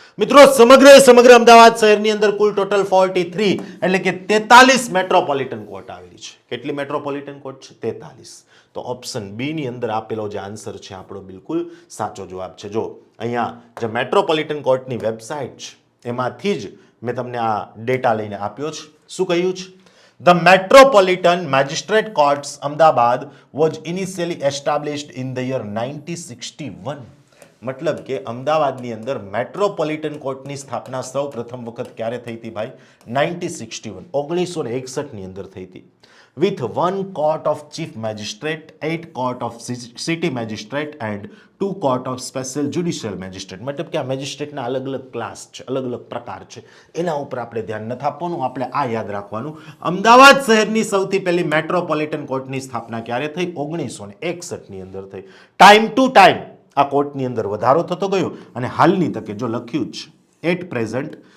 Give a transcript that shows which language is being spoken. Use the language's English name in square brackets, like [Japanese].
[Gujarati] મિત્રો સમગ્ર અમદાવાદ શહેરની અંદર કુલ ટોટલ 43 એટલે કે 43 મેટ્રોપોલિટન કોર્ટ આવેલી છે. કેટલી મેટ્રોપોલિટન કોર્ટ છે? 43. તો ઓપ્શન બી ની અંદર આપેલો જે આન્સર છે આપણો બિલકુલ સાચો જવાબ છે. જો અહીંયા જે મેટ્રોપોલિટન કોર્ટની વેબસાઇટ છે એમાંથી જ મેં તમને આ ડેટા લઈને આપ્યો છે. શું કહ્યું છે? [English] The Metropolitan Magistrate Courts Ahmedabad was initially established in the year 1961. [Gujarati] મતલબ કે અમદાવાદની અંદર મેટ્રોપોલિટન કોર્ટની સ્થાપના સૌ પ્રથમ વખત ક્યારે થઈ હતી ભાઈ? 1961, 1961ની અંદર થઈ હતી. [English] With 1 court of chief magistrate, 8 court of city magistrate and 2 court of special judicial magistrate. [Gujarati] મતલબ કે આ મેજિસ્ટ્રેટના અલગ અલગ ક્લાસ છે, અલગ અલગ પ્રકાર છે. એના ઉપર આપણે ધ્યાન નથી આપવાનું, આપણે આ યાદ રાખવાનું. અમદાવાદ શહેરની સૌથી પહેલી મેટ્રોપોલિટન કોર્ટની સ્થાપના ક્યારે થઈ? 1961ની અંદર થઈ. ટાઈમ ટુ ટાઈમ આ કોર્ટની અંદર વધારો થતો ગયો અને હાલની તકે જો લખ્યું જ એટ પ્રેઝન્ટ